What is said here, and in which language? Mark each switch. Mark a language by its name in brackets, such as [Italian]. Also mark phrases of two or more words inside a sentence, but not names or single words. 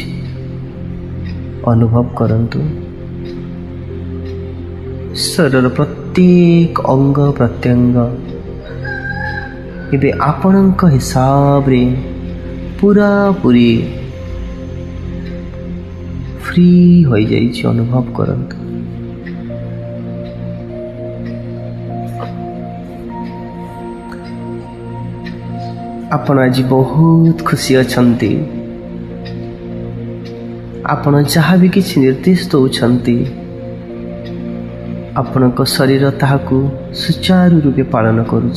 [Odia] ଅନୁଭବ କରନ୍ତୁ ଶରୀର ପ୍ରତ୍ୟେକ ଅଙ୍ଗ ପ୍ରତ୍ୟଙ୍ଗ ଏବେ ଆପଣକ ହିସାବ ରେ ପୂରା ପୂରୀ ଫ୍ରି ହୋଇଯାଇଛି ଅନୁଭବ କରନ୍ତୁ। ଆପଣ ଆଜି ବହୁତ ଖୁସି ଅଛନ୍ତି। ଆପଣ ଯାହା ବି କିଛି ନିର୍ଦ୍ଦେଶ ଦେଉଛନ୍ତି ଆପଣଙ୍କ ଶରୀର ତାହାକୁ ସୁଚାରୁ ରୂପେ ପାଳନ କରୁଛି।